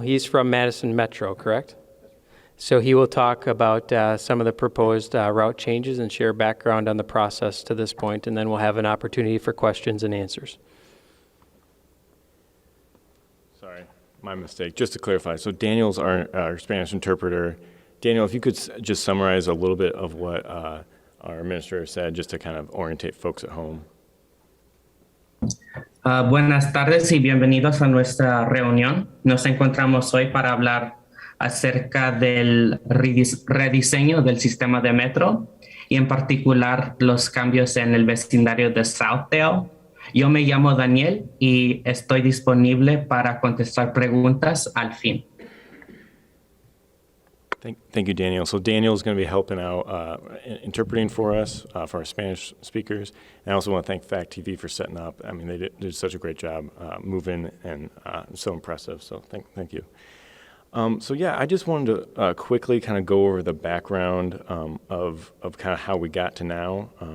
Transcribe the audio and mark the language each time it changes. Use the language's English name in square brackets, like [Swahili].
[English] He's from Madison Metro, correct? So he will talk about some of the proposed route changes and share background on the process to this point, and then we'll have an opportunity for questions and answers. Sorry, my mistake. Just to clarify, so Daniel's our Spanish interpreter. Daniel, if you could just summarize a little bit of what our administrator said, just to kind of orientate folks at home. [Spanish] Buenas tardes y bienvenidos a nuestra reunión. Nos encontramos hoy para hablar acerca del rediseño del sistema de metro y en particular los cambios en el vecindario de Southdale. Yo me llamo Daniel y estoy disponible para contestar preguntas al fin. [English] Thank you, Daniel. So Daniel's going to be helping out interpreting for us, for our Spanish speakers. And I also want to thank Fact TV for setting up. I mean, they did such a great job moving and so impressive. So thank you. So yeah, I just wanted to quickly kind of go over the background of kind of how we got to now.